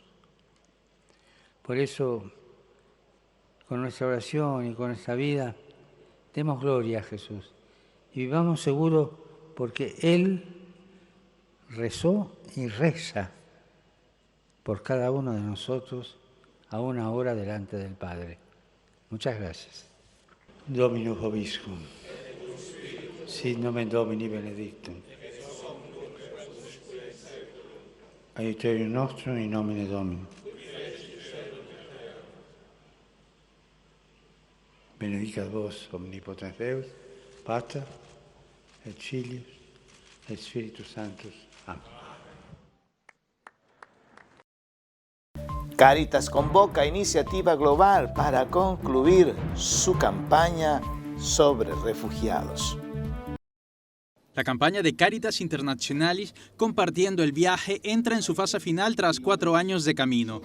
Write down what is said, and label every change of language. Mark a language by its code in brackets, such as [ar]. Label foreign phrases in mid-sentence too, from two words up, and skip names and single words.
[es] Por eso, con nuestra oración y con nuestra vida, demos gloria a Jesús y vivamos seguros porque Él rezó y reza por cada uno de nosotros a una hora delante del Padre. Muchas gracias. [la] Dominus vobiscum. Sit nomen Domini benedictum. Aiuterium nostrum in nomine Domini. Benedicat vos omnipotens Deus, Pater, et Filius, et Spiritus Sanctus. [es] Amén. Cáritas convoca iniciativa global para concluir su campaña sobre refugiados. La campaña de Cáritas Internationalis Compartiendo el Viaje entra en su fase final tras 4 años de camino.